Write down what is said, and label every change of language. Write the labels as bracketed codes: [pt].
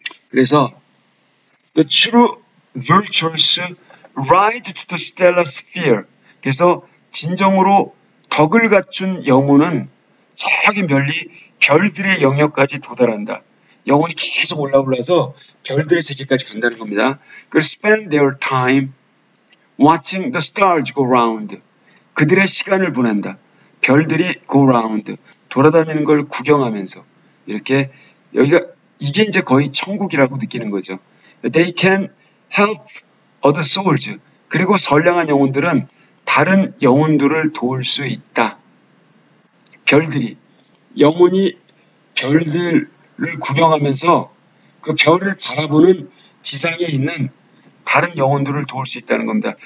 [ko] 그래서 [en] the true virtuous rise to the stellar sphere, [ko] 그래서 진정으로 덕을 갖춘 영혼은 저기 멀리 별들의 영역까지 도달한다. 영혼이 계속 올라서 별들의 세계까지 간다는 겁니다. [en] 그래서 spend their time watching the stars go round. [ko] 그들의 시간을 보낸다. 별들이 [en] go round. [ko] 돌아다니는 걸 구경하면서 이렇게 여기가 이게 이제 거의 천국이라고 느끼는 거죠. [en] They can help other souls. [ko] 그리고 선량한 영혼들은 다른 영혼들을 도울 수 있다. 별들이 영혼이 별들을 구경하면서 그 별을 바라보는 지상에 있는 다른 영혼들을 도울 수 있다는 겁니다.